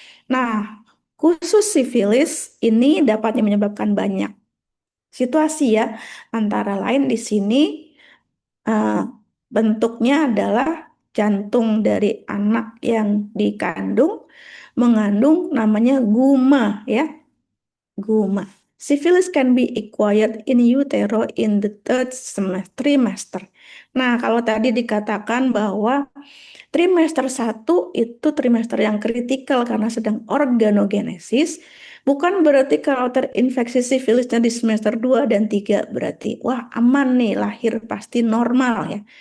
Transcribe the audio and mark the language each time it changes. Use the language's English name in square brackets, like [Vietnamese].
[Indonesian] Nah, khusus sifilis ini dapat menyebabkan banyak situasi ya. Antara lain di sini eh, bentuknya adalah jantung dari anak yang dikandung mengandung namanya guma ya, guma. [English] Syphilis can be acquired in utero in the third trimester. [Indonesian] Nah, kalau tadi dikatakan bahwa trimester 1 itu trimester yang kritikal karena sedang organogenesis. Bukan berarti kalau terinfeksi sifilisnya di semester 2 dan 3 berarti wah aman nih lahir pasti normal ya.